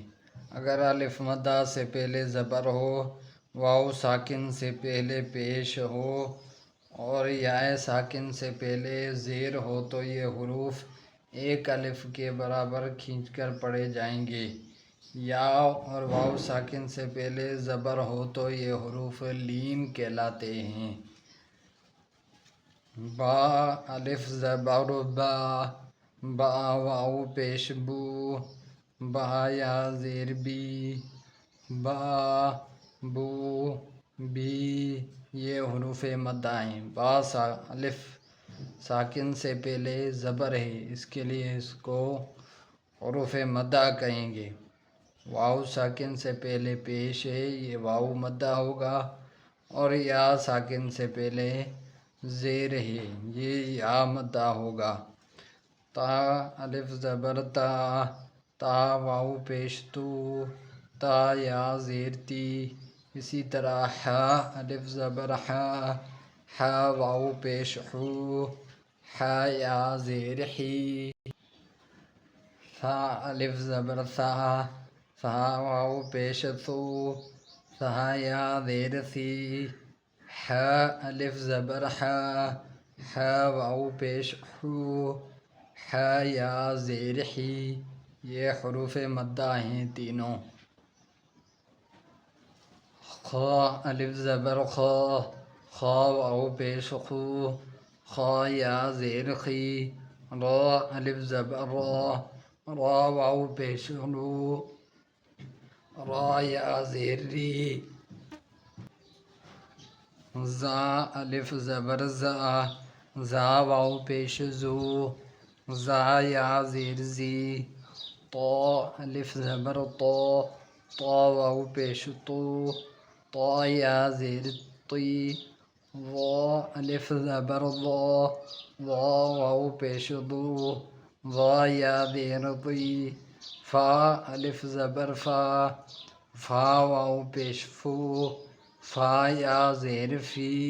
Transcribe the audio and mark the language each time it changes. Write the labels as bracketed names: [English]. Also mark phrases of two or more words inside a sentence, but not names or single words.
[Urdu] اگر الف مدہ سے پہلے زبر ہو، واو ساکن سے پہلے پیش ہو، اور یا ساکن سے پہلے زیر ہو تو یہ حروف ایک الف کے برابر کھینچ کر پڑھے جائیں گے۔ یا اور واو ساکن سے پہلے زبر ہو تو یہ حروف لین کہلاتے ہیں۔ با الف زبر با، با واو پیش بو، با یا زیر بی، با بو بی، یہ حروف مدہ ہیں۔ با الف ساکن سے پہلے زبر ہے، اس کے لیے اس کو حروف مدہ کہیں گے۔ واو ساکن سے پہلے پیش ہے، یہ واو مدہ ہوگا، اور یا ساکن سے پہلے زیر ہے، یہ یا مدہ ہوگا۔ تا الف زبر تا، تا واو پیش تو، تا یا زیر تی۔ اسی طرح ح الف زبر ح، ح واو پیش حو، ح یا زیر حی۔ ثا الف زبر ثا، ثا واو پیش ثو، ثا یا زیر ثی۔ ح الف زبر ح، ح واو پیش حو، ح یا زیر حی، یہ حروف مدہ ہیں تینوں۔ خا الف زبر خا، خا واو پیش خو، خا یا زیر خی۔ را الف زبر را، را واو پیش رو را یا زیر ری زا الف زبر زا زا واو پیش زو زا یا زیر زی طا الف زبر طا طا واو پیش تو طا یا زیر طی ضا الف زبر ضا ضا واو پیش ضو ضا یا زیر ضی فا الف زبر فا فا واو پیش فو فا یا زیر فی